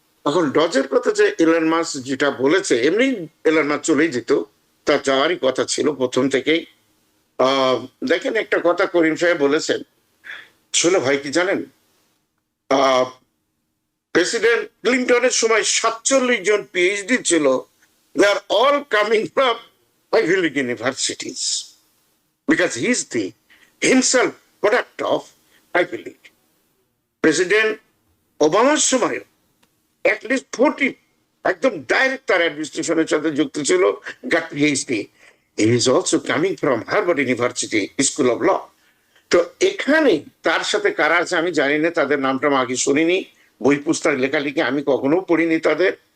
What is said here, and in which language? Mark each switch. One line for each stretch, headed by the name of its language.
Bangla: এখন ডজের কথা যে ইলন মাস্ক যেটা বলেছে, এমনি ইলন মাস্ক চলেই যেত, তার যাওয়ারই কথা ছিল প্রথম থেকেই। দেখেন একটা কথা করিম সাহেব বলেছেন, আসলে ভাই কি জানেন, প্রেসিডেন্ট ক্লিন্টনের সময় 47 জন পিএইচডি ছিল।
English: They are all coming from Ivy League universities because he is the himself product of Ivy League.
Bangla: President ওবামার সময় অ্যাটলিস্ট 40 একদম ডাইরেক্ট তার অ্যাডমিনিস্ট্রেশনের সাথে যুক্ত ছিল, goat PhD.
English: He is also coming from Harvard University school of law.
Bangla: তো এখানে তার সাথে কারা আছে আমি জানি না, তাদের নামটা আমি আগে শুনিনি, বই পুস্তক লেখালেখি আমি কখনো পড়িনি তাদের।